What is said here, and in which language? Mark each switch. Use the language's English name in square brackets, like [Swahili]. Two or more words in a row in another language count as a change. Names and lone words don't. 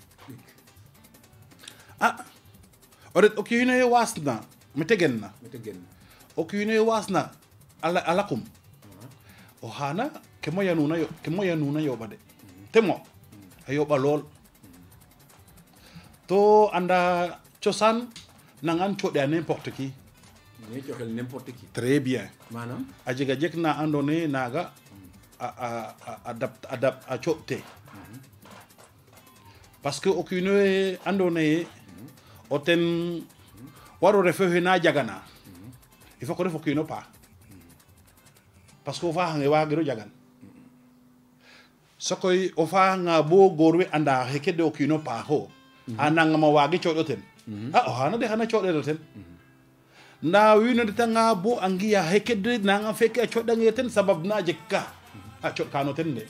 [Serer] o ret o kiino ye waasna mete genna o kiino ye waasna a lakum o xaana ke moyanuna yoɓa de te mo a yoɓa lool to anda cosaan nangan coɗe a [French] n'importe qui [Serer] ne joxel [French] n'importe qui très bien [Serer] maanaam a jega jek na andoona yee naaga a coɗte [French] parce que [Serer] o kiino ye andoona yee o ten waro ref oxe na jagana [French] il faut que [Serer] ref o kiino paax [French] parce que [Serer] o faaxange waagiro jagan sokoy o faaxanga bo goor we anda xeke de o kiino paaxo a nangama waagi coɗo ten a o xaana de xana coɗelo ten nda wiin we ndetanga bo a ngiya xeke de nangam feke a coɗange ten sabab na jeg ka a coɗkano ten de